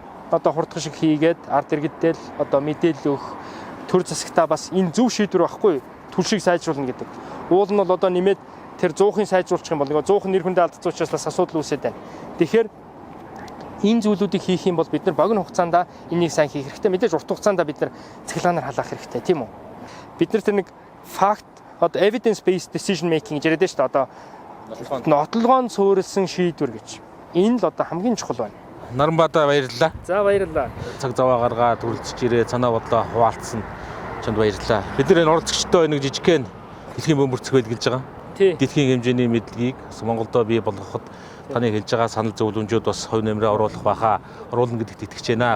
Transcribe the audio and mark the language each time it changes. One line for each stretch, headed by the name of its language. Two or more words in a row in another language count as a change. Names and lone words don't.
Mongolian: Одоо хурдхан шиг хийгээд ард иргэддээ л одоо мэдээлэл өгөх төр засагтаа бас энэ зөв шийдвэр байхгүй түлшийг сайжруулна гэдэг. Уул нь бол одоо нэмээд тэр зуухын сайжруулчих юм бол нөгөө зуух нэр хүндээ алдсан учраас бас асуудал үүсээд байна. Тэгэхээр энэ зүйлүүдийг хийх юм бол бид нар богино хугацаанд энийг сайн хийх хэрэгтэй. Мэдээж урт хугацаанд бид нар цахилгаанаар халаах хэрэгтэй, тийм үү? Бид нар тэр нэг факт одоо
English: evidence based decision making
Mongolian: гэж яриад байна шүү дээ. Одоо нотлогоон суурилсан шийдвэр гэж. Энэ л одоо хамгийн чухал байна. Наранбаатар баярлалаа. За баярлалаа. Цаг зав гаргаад хүрэлцэж ирээ санаа бодлоо хуваалцсан. Чанд баярлалаа. Бид нар энэ оролцогчтой нэг жижигхэн дэлхийн бөмбөрцөг хэлж байгаа. Дэлхийн хэмжээний мэдлэгийг Монголдо бий болгоход таны хэлж байгаа санал зөвлөмжүүд бас хувь нэмрээ оруулах баха оруулна гэдэгт итгэж байна.